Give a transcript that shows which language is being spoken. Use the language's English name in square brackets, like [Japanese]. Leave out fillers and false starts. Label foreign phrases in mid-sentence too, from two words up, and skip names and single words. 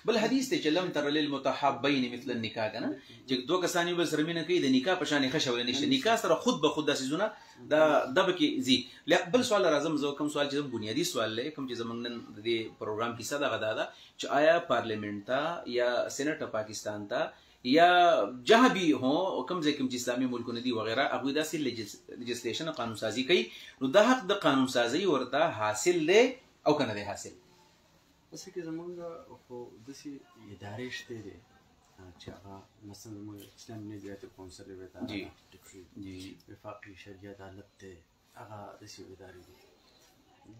[Pashto] بل حدیث دی چې [Arabic] لم تر للمتحابین مثل النکاح [Pashto] که نه چې دوه کسان یو بل سره مینه کوي د نکاح په شان یې ښه شولی نشته. نکاح سره خود به خود دا څیزونه دا به کې ځي. بل سوال راځم زه کوم سوال چې بنیادي سوال دی کوم چې زموږ نن د دې پروګرام کیسه دغه دا ده چې آیا پارلیمنٹ ته یا سینټ پاکستان ته [Urdu] یا جہاں بھی ہوں کم سے کم [Pashto] اسلامی ملکونه دي وغیرہ هغوی داسې لیجسلیشن قانون سازي کوي نو دا حق د قانون سازي ورته حاصل دی او که نه دی حاصل؟ اصل کې زمونږ خو داسې ادارې شته دي چې هغه مثلا زمونږ اسلامي نظریاتي کونسل یې ته وفاقي شرعي عدالت دی هغه داسې ادارې دي.